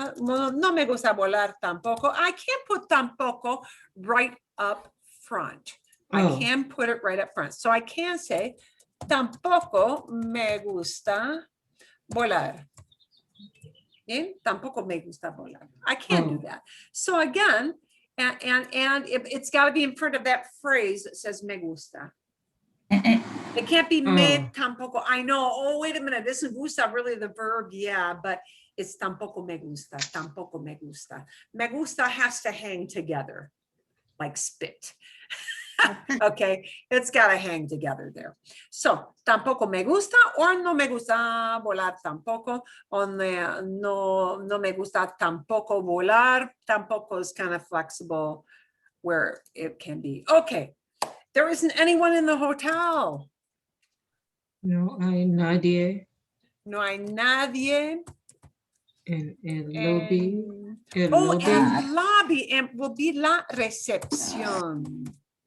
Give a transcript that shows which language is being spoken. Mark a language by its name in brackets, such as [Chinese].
[Spanish] No me gusta volar tampoco. [English] I can't put tampoco right up front. I Oh. can put it right up front. [Spanish] So I can say, tampoco me gusta volar. Bien? Tampoco me gusta volar. I can do [English] Oh. that. So again, it's got to be in front of that phrase that says me gusta. It can't be me tampoco. I know. Oh, wait a minute. Isn't gusta really the verb? Yeah, but it's tampoco me gusta. [Spanish] Tampoco me gusta. [English] Me gusta has to hang together like spit. Okay, it's got to hang together there. [Spanish] So tampoco me gusta or no me gusta volar tampoco, or no me gusta tampoco volar. [English] Tampoco is kind of flexible where it can be. Okay, there isn't anyone in the hotel. [Spanish] No hay nadie No hay nadie. en el lobby. En- El oh, lobby. [English] el lobby, and will be la recepción.